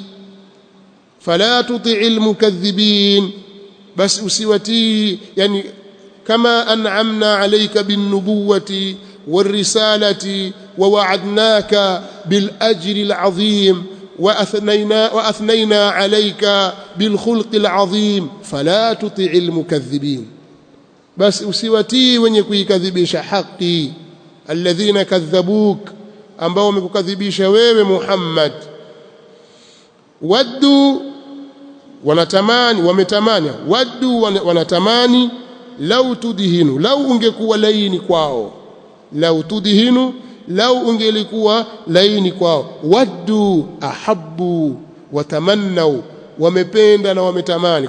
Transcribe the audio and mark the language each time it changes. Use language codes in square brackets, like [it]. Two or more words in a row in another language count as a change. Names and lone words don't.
[ar] فلا تطع المكذبين, [sw] basi usiwatii, yani kama [ar] أنعمنا عليك بالنبوة والرسالة ووعدناك بالأجر العظيم وأثنينا عليك بالخلق العظيم فلا تطع المكذبين. [sw] بس usiwatii wenye kuikadhibisha haki, [ar] الذين كذبوك, [sw] ambao wamekukadhibisha wewe Muhammad. Waddu, wanatamani, wametamani, waddu wanatamani, [ar] لو تدهن, [sw] lau ungekuwa laini kwao, [ar] لو تدهن, [sw] lau ungelikuwa laini kwao, [ar] ودوا أحبوا وتمنوا, [sw] wamependa na wametamani.